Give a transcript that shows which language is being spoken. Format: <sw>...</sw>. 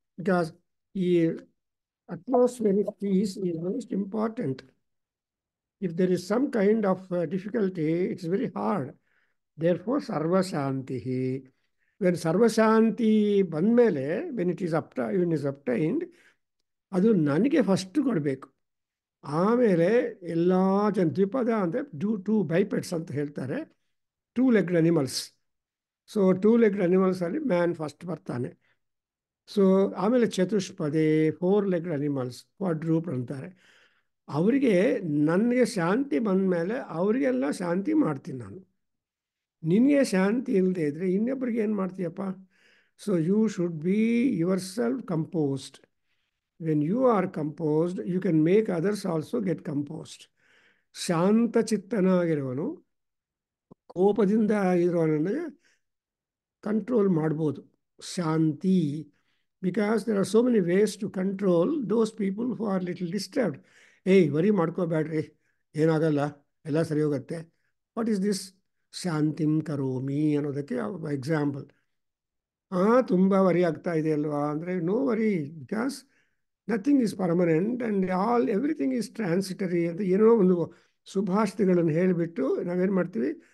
<en>Because ಈ atmospheric peace is most important. If there is some kind of difficulty, it's very hard. Therefore, Sarva Shanti. When Sarva Shanti ಬಂದಮೇಲೆ, when it is obtained,</en> <kn>ಅದು ನನಗೆ first ಕೊಡಬೇಕು. ಆಮೇಲೆ ಎಲ್ಲ ಜನ ದ್ವಿಪದ ಅಂದರೆ</kn> <en>two bipeds</en> <kn>ಅಂತ ಹೇಳ್ತಾರೆ,</kn> <en>Two legged animals.</en> <kn>So two legged ಅನಿಮಲ್ಸಲ್ಲಿ man first ಬರ್ತಾನೆ. ಸೊ ಆಮೇಲೆ ಚತುಷ್ಪದೇ, 4 ಲೆಗ್ಡ್ ಅನಿಮಲ್ಸ್, ಕ್ವಾಡ್ರೂಪ್ ಅಂತಾರೆ. ಅವರಿಗೆ ನನಗೆ ಶಾಂತಿ ಬಂದ ಮೇಲೆ ಅವರಿಗೆಲ್ಲ ಶಾಂತಿ ಮಾಡ್ತೀನಿ ನಾನು. ನಿನಗೆ ಶಾಂತಿ ಇಲ್ಲದೆ ಇದ್ದರೆ ಇನ್ನೊಬ್ಬರಿಗೆ ಏನು ಮಾಡ್ತೀಯಪ್ಪ?</kn> <en>So you should be yourself composed. When you are composed you can make others also get composed.</en> <kn>ಶಾಂತ ಚಿತ್ತನಾಗಿರುವನು ಕೋಪದಿಂದ ಇರೋನನ್ನು ಕಂಟ್ರೋಲ್ ಮಾಡ್ಬೋದು. ಶಾಂತಿ.</kn> <en>Because there are so many ways to control those people who are little disturbed.</en> <kn>ಏಯ್ worry ಮಾಡ್ಕೋಬೇಡ್ರಿ, ಏನಾಗಲ್ಲ, ಎಲ್ಲ ಸರಿ ಹೋಗುತ್ತೆ.</kn> <en>What is this?</en> <kn>ಶಾಂತಿಂ ಕರೋಮಿ ಅನ್ನೋದಕ್ಕೆ example. ತುಂಬ worry ಆಗ್ತಾ ಇದೆ ಅಲ್ವಾ ಅಂದರೆ,</kn> <en>no worry, because nothing is permanent and everything is transitory</en> <kn>ಅಂತ ಏನೋ ಒಂದು ಸುಭಾಷಿತಗಳನ್ನು ಹೇಳಿಬಿಟ್ಟು ನಾವೇನು ಮಾಡ್ತೀವಿ?</kn>